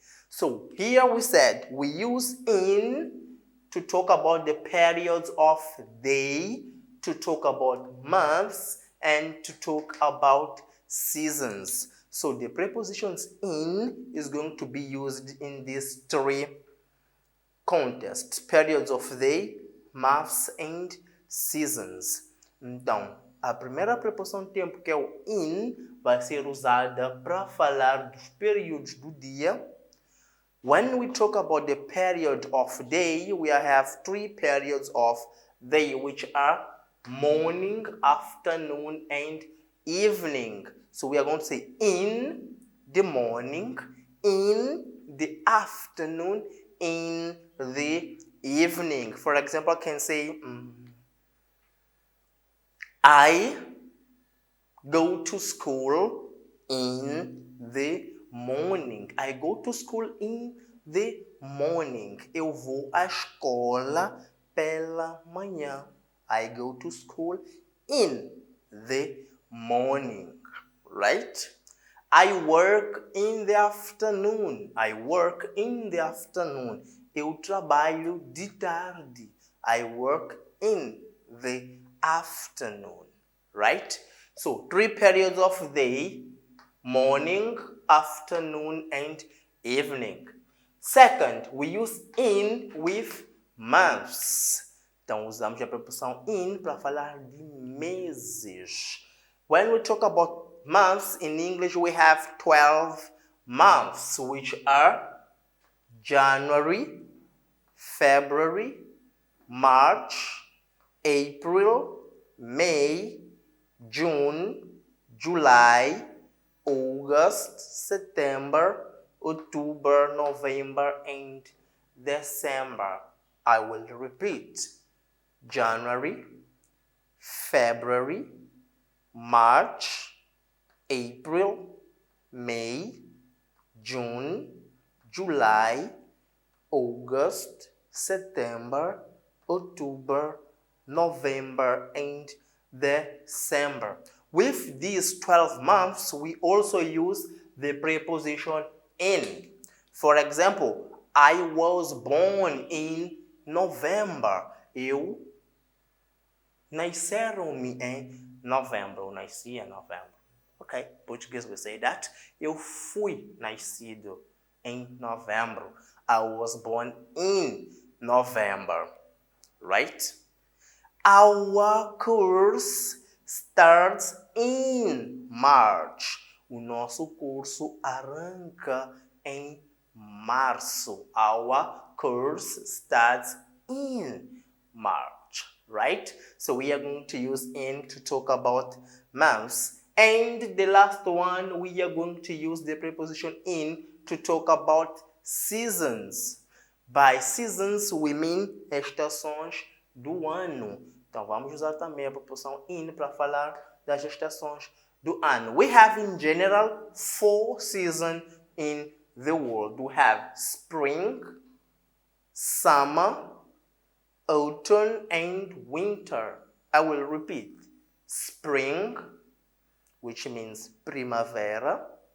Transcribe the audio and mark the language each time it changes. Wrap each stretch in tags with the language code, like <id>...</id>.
<en>So here we said we use in to talk about the periods of day, to talk about months, and to talk about seasons. So the prepositions in is going to be used in these 3 contexts: periods of day, months, and seasons.</en> <pt>Então, a primeira preposição de tempo, que é o in, vai ser usada para falar dos períodos do dia.</pt> <en>When we talk about the period of day, we have 3 periods of day, which are morning, afternoon, and evening. So we are going to say in the morning, in the afternoon, in the evening. For example, I can say, I go to school in the morning. I go to school in the morning.</en> <pt>Eu vou à escola pela manhã.</pt> <en>I go to school in the morning. Right? I work in the afternoon. I work in the afternoon.</en> <pt>Eu trabalho de tarde.</pt> <en>I work in the afternoon. Right? So 3 periods of day: morning, afternoon, and evening. Second, we use in with months.</en> <pt>Então, usamos a preposição in para falar de meses.</pt> <en>When we talk about months, in English we have 12 months, which are January, February, March, April, May, June, July, August, September, October, November, and December. I will repeat: January, February, March, April, May, June, July, August, September, October, November, and December. With these 12 months, we also use the preposition in. For example, I was born in November.</en> <pt>Eu nasceram-me em novembro. Eu nasci em novembro.</pt> <en>Okay, Portuguese we say that.</en> <pt>Eu fui nascido em novembro.</pt> <en>I was born in November. Right? Our course starts in March.</en> <pt>O nosso curso arranca em março.</pt> <en>Our course starts in March. right? So we are going to use in to talk about months. And the last one, we are going to use the preposition in to talk about seasons. By seasons, we mean</en> <pt>estações do ano. Então, vamos usar também a preposição in para falar das estações do ano.</pt> <en>We have, in general, 4 seasons in the world. We have spring, summer, autumn, and winter. I will repeat. Spring, which means primavera.</en>